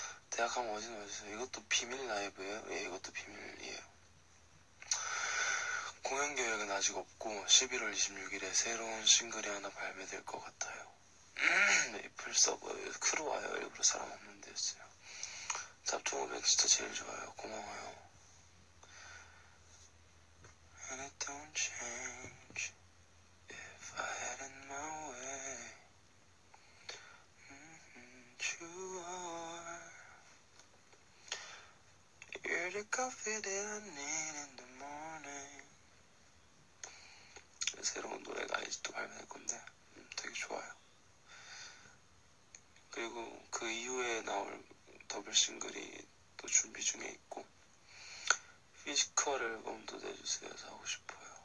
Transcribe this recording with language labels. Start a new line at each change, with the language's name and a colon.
Korean: 대학 가면 어디는 와주세요. 이것도 비밀 라이브예요? 예, 이것도 비밀이에요. 공연 계획은 아직 없고 11월 26일에 새로운 싱글이 하나 발매될 것 같아요. 메이플 서버에 크루 와요. 일부러 사람 없는 데였어요. 짭퉁 오백 진짜 제일 좋아요. 고마워요.
English: And it don't change if I had it my way. You are. You're the coffee that I need in the morning.
Korean: 새로운 노래가 아직도 발매될 건데 되게 좋아요. 그리고 그 이후에 나올 더블 싱글이 또 준비 중에 있고 피지컬 앨범도 내주세요. 사고 싶어요.